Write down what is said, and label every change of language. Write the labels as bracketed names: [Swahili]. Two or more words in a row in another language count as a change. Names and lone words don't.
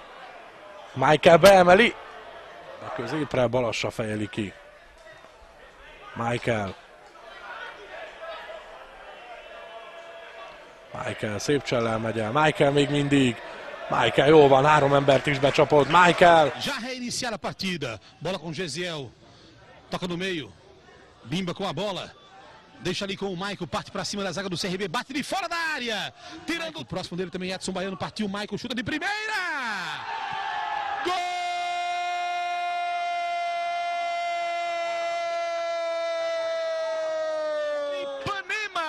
[Hungarian] Michael beemeli. De középre Balassa fejeli ki. Michael. Michael szép csellel megy el. Michael még mindig. Michael jó van, 3 embert is becsapott. Michael. [Portuguese] Já reiniciar a partida. Bola com Gesiel. Toca no meio. Bimba com a bola. Deixa ali com o Michael. Parte para cima da zaga do CRB. Bate de fora da área. Tirando o próximo dele também. Edson Baiano partiu. Michael chuta de primeira. Gol! Ipanema!